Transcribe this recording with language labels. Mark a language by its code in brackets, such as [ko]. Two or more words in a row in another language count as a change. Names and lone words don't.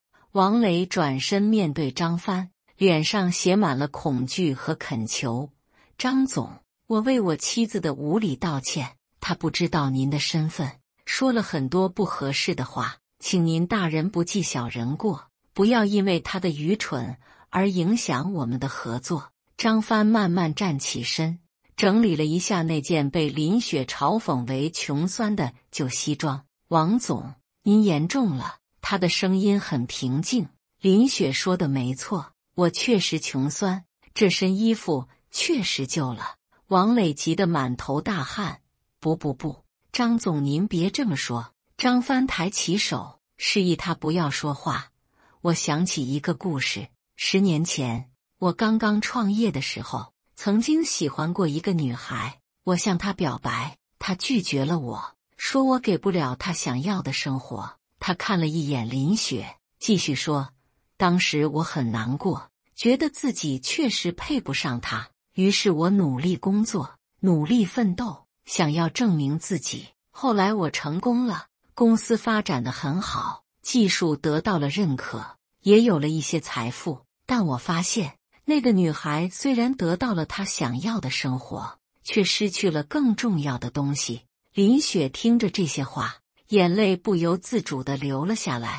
[zh] 王磊轉身面對張帆，臉上寫滿了恐懼和懇求：“張總，我為我妻子的無禮道歉，她不知道您的身份，說了很多不合適的話，請您大人不計小人過，不要因為他的愚蠢而影響我們的合作。” 張帆慢慢站起身，整理了一下那件被林雪嘲諷為窮酸的舊西裝。“王總，您言重了。” 他的聲音很平靜。“林雪說的沒錯，我確實窮酸，這身衣服確實舊了。” 王磊急得滿頭大汗。“不，張總您別這麼說。” 張帆抬起手，示意他不要說話。“我想起一個故事，10年前，我剛剛創業的時候，曾經喜歡過一個女孩，我向她表白，她拒絕了我，說我給不了她想要的生活。她看了一眼林雪，繼續說：“當時我很難過，覺得自己確實配不上她，於是我努力工作，努力奮鬥，想要證明自己。後來我成功了，公司發展得很好，技術得到了認可，也有了一些財富。但我發現，那個女孩雖然得到了她想要的生活，卻失去了更重要的東西。” 林雪聽着這些話，眼淚不由自主地流了下來。